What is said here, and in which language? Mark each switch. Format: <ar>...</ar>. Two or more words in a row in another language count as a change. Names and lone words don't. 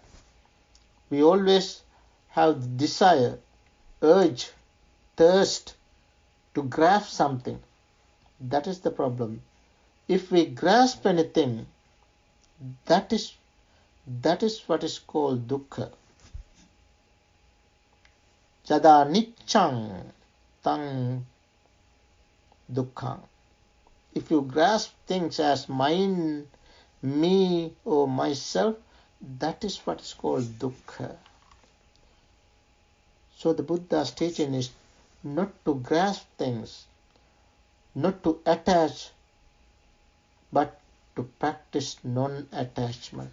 <en>We always have the desire, urge, thirst to grasp something. That is the problem. If we grasp anything, that is what is called dukkha.</en> <pi>Yada niccang tang dukkhang.</pi> <en>If you grasp things as mine, me, or myself, that is what is called dukkha. So the Buddha's teaching is not to grasp things, not to attach, but to practice non-attachment.</en>